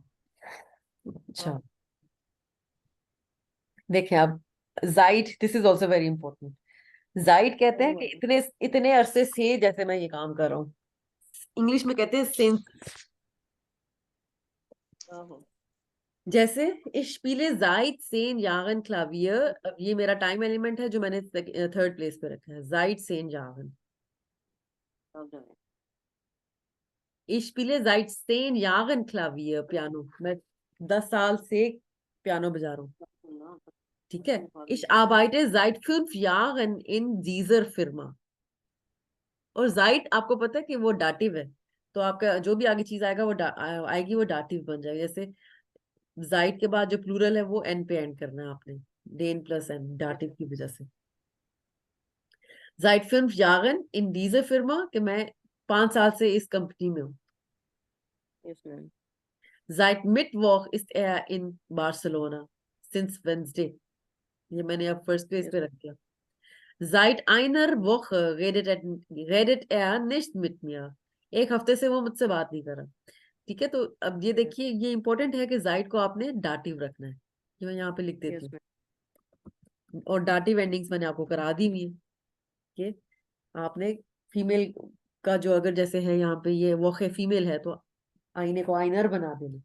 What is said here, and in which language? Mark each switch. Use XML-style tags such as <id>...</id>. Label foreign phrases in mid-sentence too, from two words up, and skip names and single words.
<hi>अच्छा, देखें अब,</hi> <en>जाइट, this is also very important.</en> <hi>जाइट कहते हैं कि इतने इतने अरसे से, जैसे मैं ये काम कर रहा हूँ। इंग्लिश में कहते हैं सिंस।</hi> <de>जैसे ich spiele seit 10 Jahren Klavier।</de> <hi>अब ये मेरा</hi> <en>time element</en> <hi>है जो मैंने</hi> <en>third place</en> <hi>पे रखा है,</hi> <de>seit 10 Jahren। Ich spiele seit 10 Jahren Klavier,</de> <hi>पियानो। मैं 10 साल से पियानो बजा रहा हूँ। ठीक है।</hi> <de>Ich arbeite seit 5 Jahren in dieser Firma।</de> <hi>और seit आपको पता है कि वो डाटिव है, तो आपका जो भी आगे चीज आएगा वो आएगी, वो डाटिव बन जाएगी। जैसे जाइड के बाद जो प्लूरल है वो एन पे एंड करना है आपने, डेन प्लस एन, डाटिव की वजह से।</hi> <de>Seit 5 Jahren in dieser Firma,</de> <hi>कि मैं 5 साल से इस कंपनी में हूँ।</hi> <en>yes ma'am.</en> <de>Seit Mittwoch ist er in Barcelona,</de> <en>since Wednesday।</en> <hi>ये मैंने अब</hi> <en>first place यस</en> <hi>पे रख दिया।</hi> <de>Seit einer Woche redet er nicht mit mir।</de> <hi>एक हफ्ते से वो मुझसे बात नहीं कर रहा। ठीक है, तो अब ये देखिए, ये इंपॉर्टेंट है कि जाइड को आपने डाटिव रखना है। ये मैं यहाँ पे लिख देती</hi> <en>यस</en> <hi>हूँ।</hi> <en>मैम।</en> <hi>और डाटिव एंडिंग्स मैंने आपको करा दी हुई है कि आपने फीमेल का जो, अगर जैसे है यहाँ पे ये वो फीमेल है, तो आईने को आइनर बना देना।</hi>